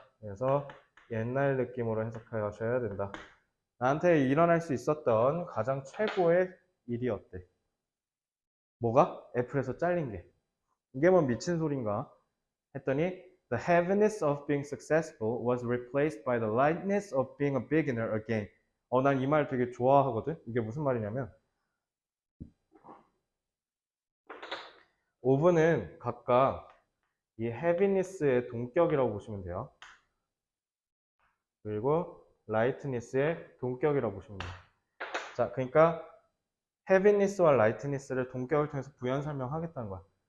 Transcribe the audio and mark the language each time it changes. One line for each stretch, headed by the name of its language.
Korean: 그래서 옛날 느낌으로 해석하셔야 된다. 나한테 일어날 수 있었던 가장 최고의 일이 어때? 뭐가? 애플에서 잘린 게. 이게 뭐 미친 소린가? 했더니
English: The heaviness of being successful was replaced by the lightness of being a beginner again.
Korean: 난 이 말 되게 좋아하거든. 이게 무슨 말이냐면 오브는 각각 이 heaviness의 동격이라고 보시면 돼요. 그리고 lightness의 동격이라고 보시면 돼요. 자, 그러니까 heaviness와 lightness를 동격을 통해서 부연 설명하겠다는 거야.